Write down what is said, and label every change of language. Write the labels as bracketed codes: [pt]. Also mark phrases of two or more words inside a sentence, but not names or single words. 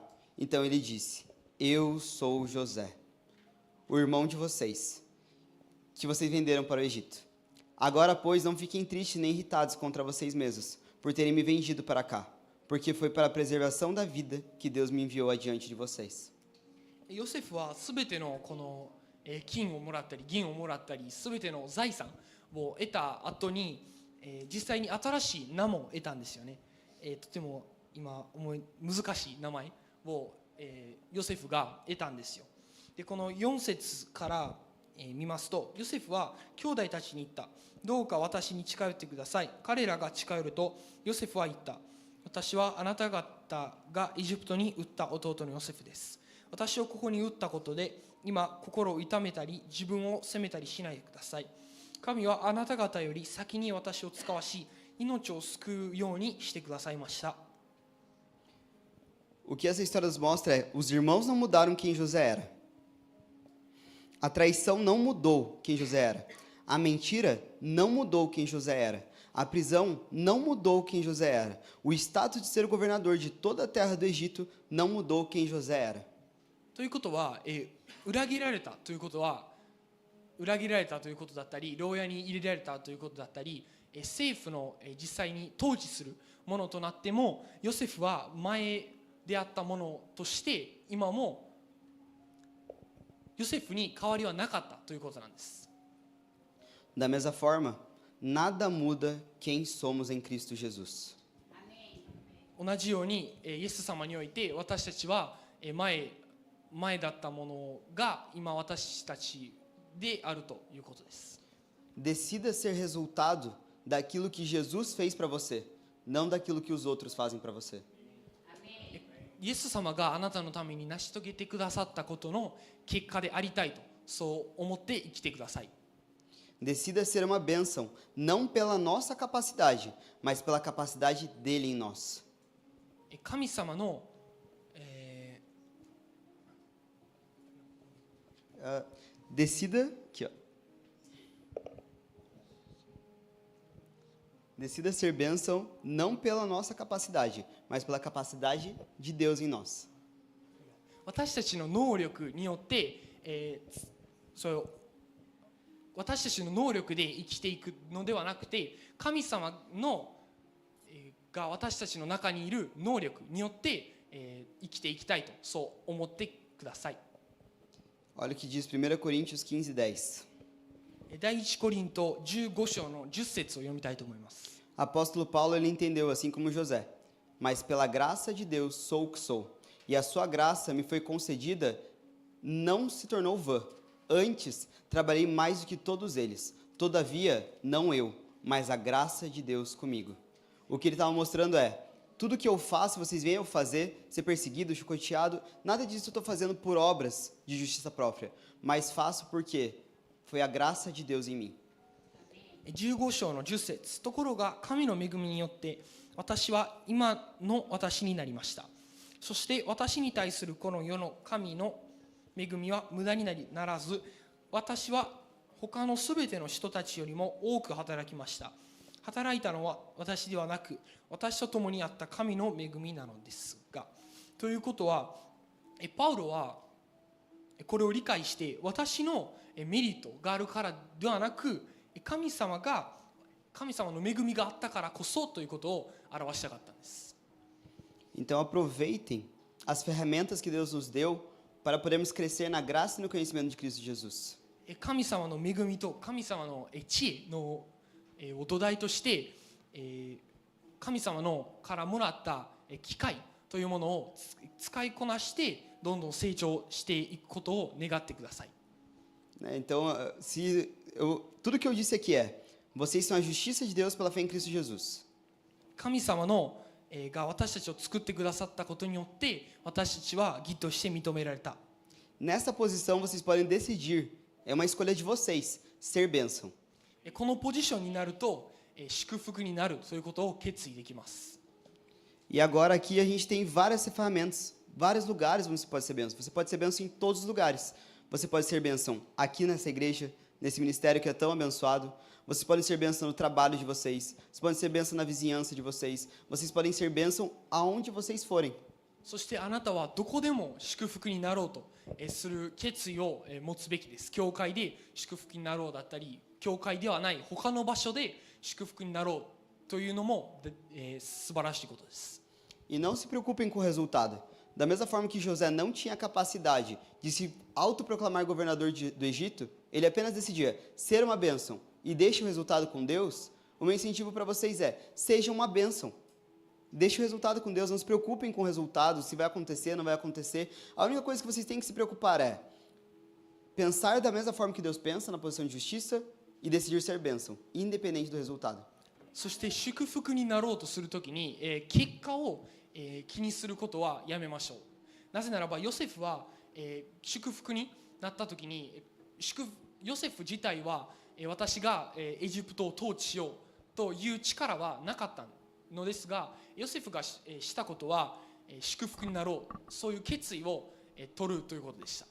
[pt] Então ele disse: eu sou José, o irmão de vocês, que vocês venderam para o Egito. Agora, pois, não fiquem tristes nem irritados contra vocês mesmos, por terem me vendido para cá, porque foi para a preservação da vida que Deus me enviou adiante de vocês. [ja] ヨセフはすべてのこの金をもらったり銀をもらったり全ての財産を得た後に、実際に新しい名も得たんですよね。とても今難しい名前を、ヨセフが得たんですよ。でこの4節から、見ますと、ヨセフは兄弟たちに言った。どうか私に近寄ってください。彼らが近寄るとヨセフは言った。私はあなた方がエジプトに売った弟のヨセフです。私をここに売ったことで今心を痛めたり自分を責めたりしないでください。神はあなた方より先に私を使わし命を救うようにしてくださいました。 [pt] O que essa história nos mostra é: os irmãos não mudaram quem José era. A traição não mudou quem José era. A mentira não mudou quem José era. A prisão não mudou quem José era. O status de ser o governador de toda a terra do Egito não mudou quem José era. [ja] ということは、裏切られたということは、裏切られたということだったり、牢屋に入れられたということだったり、政府の、実際に統治するものとなっても、ヨセフは前であったものとして今もヨセフに変わりはなかったということなんです。 [pt] Da mesma forma, nada muda quem somos em Cristo Jesus. [ja] 同じように、イエス様において私たちは前だったものが今私たちであるということです。 [pt] Decida ser resultado daquilo que Jesus fez para você, não daquilo que os outros fazem para você. [ja] イエス様があなたのために成し遂げてくださったことの結果でありたいと、そう思って生きてください。 [pt] Decida ser uma bênção, não pela nossa capacidade, mas pela capacidade dele em nós. [ja] 神様の、 [pt] Decida, aqui, ó. Decida ser bênção não pela nossa capacidade, mas pela capacidade de Deus em nós. [ja] 私たちの能力によって、私たちの能力で生きていくのではなくて、神様の、が私たちの中にいる能力によって、生きていきたいとそう思ってください。 [pt] Olha o que diz 1 Coríntios 15:10. [ja] 第1コリント15章の10節を読みたいと思います。 [pt] Apóstolo Paulo, ele entendeu assim como José: mas pela graça de Deus sou o que sou, e a sua graça me foi concedida, não se tornou vã. Antes, trabalhei mais do que todos eles. Todavia, não eu, mas a graça de Deus comigo. O que ele estava mostrando é: tudo que eu faço, vocês veem eu fazer, ser perseguido, chicoteado, nada disso eu estou fazendo por obras de justiça própria, mas faço porque foi a graça de Deus em mim. [ja] 15 章の10節。ところが神の恵みによって私は今の私になりました。そして私に対するこの世の神の恵みは無駄にならず、私は他のすべての人たちよりも多く働きました。働いたのは私ではなく、私と共にあった神の恵みなのですが。ということは、パウロはこれを理解して、私のメリットがあるからではなく、神様の恵みがあったからこそということを表したかったんです。 [pt] Então aproveitem as ferramentas que Deus nos deu para podermos crescer na graça e no conhecimento de Cristo Jesus. [ja] 神様の恵みと神様の知恵のお土台として、神様のからもらった機会というものを使いこなしてどんどん成長していくことを願ってください。 [pt] Então, tudo que eu disse aqui é: vocês são a justiça de Deus pela fé em Cristo Jesus. [ja] 神様のが私たちを作ってくださったことによって私たちは義として認められた。 [pt] Nessa posição vocês podem decidir, é uma escolha de vocês, ser bênção. [ja] このポジションになると祝福になるということを決意できます。 [pt] E agora aqui a gente tem várias ferramentas, vários lugares onde você pode ser bênção. Você pode ser bênção em todos os lugares. Você pode ser bênção aqui nessa igreja, nesse ministério que é tão abençoado. Vocês podem ser bênção no trabalho de vocês. Vocês podem ser bênção na vizinhança de vocês. Vocês podem ser bênção aonde vocês forem. [ja] そしてあなたはどこでも祝福になろうとする決意を持つべきです。教会で祝福になろうだったり、教会ではない他の場所で祝福になろうというのも素晴らしいことです。 [pt] E não se preocupem com o resultado. Da mesma forma que José não tinha capacidade de se autoproclamar governador do Egito, ele apenas decidia ser uma bênção e deixe o resultado com Deus, o meu incentivo para vocês é, seja uma bênção. Deixe o resultado com Deus, não se preocupem com o resultado, se vai acontecer, não vai acontecer. A única coisa que vocês têm que se preocupar é pensar da mesma forma que Deus pensa, na posição de justiça, e decidir ser bênção, independente do resultado. [ja] そして祝福になろうとするときに、結果を、気にすることはやめましょう。なぜならばヨセフは、祝福になったときにヨセフ自体は、私が、エジプトを統治しようという力はなかったのですが、ヨセフがしたことは、祝福になろう、そういう決意を、取るということでした。